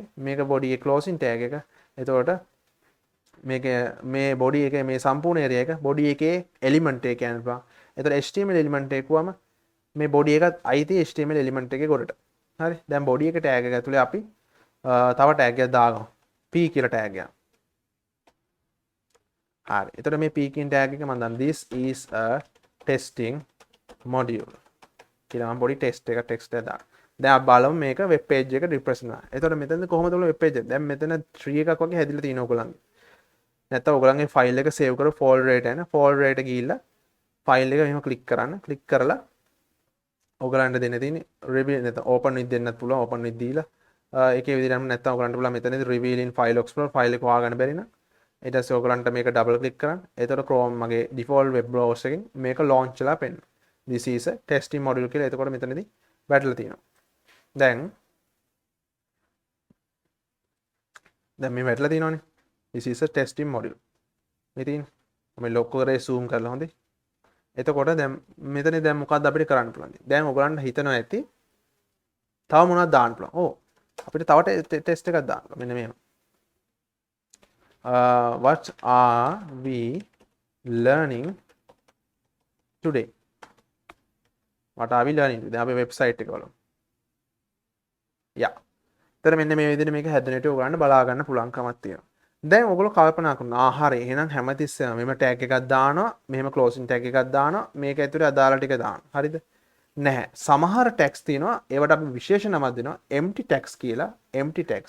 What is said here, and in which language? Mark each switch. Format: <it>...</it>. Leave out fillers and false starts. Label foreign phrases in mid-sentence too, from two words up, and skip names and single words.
<si>මේක body එකේ</si> <en>closing tag</en> <si>එක. එතකොට මේක මේ body එකේ මේ සම්පූර්ණ area එක body එකේ element එක කියන්න පුළුවන්. එතකොට</si> <en>HTML element</en> <si>එක වුවම මේ body එකත් අයිති</si> <en>HTML element</en> <si>එකේ ගොඩට. හරි. දැන් body එක tag එක ඇතුලේ අපි තව tag එකක් දාගමු. P කියලා tag එකක්. හරි. එතකොට මේ P කියන tag එක මම දන්න</si> <en>this is a testing module.</en> <si>කියලා මම පොඩි test එක text එක දාන්න. දැන් අපි බලමු මේක</si> <en>web page</en> <si>එක represent කරනවා. එතකොට මෙතනද කොහොමද ඔයගොල්ලෝ</si> <en>web page</en> <si>එක? දැන් මෙතන tree එකක් වගේ හැදිලා තියෙනවා ඔයගොල්ලන්ගේ. නැත්නම් ඔයගොල්ලන්ගේ file එක save කරලා folder එකට යන folder එකට ගිහිල්ලා file එක මෙහෙම click කරන්න. click කරලා ඔයගොල්ලන්ට දෙන්න තියෙන්නේ review නැත්නම්</si> <en>open with</en> <si>දෙන්නත් පුළුවන්</si> <en>open with</en> <si>දීලා ඒකේ විදිහටම නැත්නම් ඔයගලන්ට පුළුවන් මෙතනදී</si> <en>reveal in file explorer file</en> <si>එක හොයාගන්න බැරි නම් ඊට පස්සේ ඔයගලන්ට මේක</si> <en>double click</en> <si>කරන්න. එතකොට Chrome මගේ</si> <en>default web browser</en> <si>එකෙන් මේක launch වෙලා පෙන්නන.</si> <en>This is a testing module</en> <si>කියලා එතකොට මෙතනදී වැටලා තියෙනවා. දැන් මේ වැටලා තියෙනවනේ.</si> <en>This is a testing module.</en> <si>මේ තියෙන්නේ. මම ලොක් කරේ zoom කරලා හොඳේ. එතකොට දැන් මෙතනදී දැන් මොකක්ද අපිට කරන්න පුළුවන්? දැන් ඔයගලන්ට හිතනවා ඇති තව මොනවද දාන්න පුළුවන්. ඕ අපිට තව ටෙස්ට් එකක් දාන්න. මෙන්න මේව.</si> <en>What are we learning today? What are we learning today?</en> <si>දැන් අපේ වෙබ්සයිට් එක බලමු. යා. ඒතර මෙන්න මේ විදිහට මේක හැදෙන විට ඔයගලන්ට බලා ගන්න පුළුවන්කමක් තියෙනවා. දැන් ඔයගොල්ලෝ කල්පනා කරනවා හරි එහෙනම් හැමතිස්සෙම මෙහෙම ටැග් එකක් දානවා, මෙහෙම</si> <en>closing tag</en> <si>එකක් දානවා, මේක ඇතුලේ අදාළ ටික දානවා. හරිද? නැහැ. සමහර ටැග්ස් තියෙනවා ඒවට අපි විශේෂ නමක් දෙනවා</si> <en>empty tags</en> <si>කියලා.</si> <en>empty tags.</en>